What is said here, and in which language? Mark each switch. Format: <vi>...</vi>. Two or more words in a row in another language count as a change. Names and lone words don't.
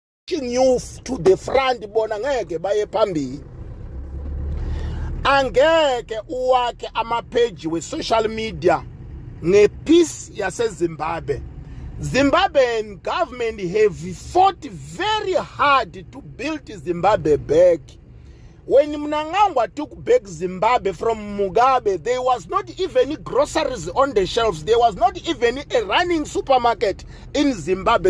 <en>pushing you to the front</en> <nd>bona ngeke baye phambili. Angeke uwakhe amapage we</nd> <en>social media</en> <nd>ngepeace yase Zimbabwe.</nd> <en>Zimbabwean government have fought very hard to build Zimbabwe back. When Mnangagwa took back Zimbabwe from Mugabe, there was not even groceries on the shelves. There was not even a running supermarket in Zimbabwe.</en>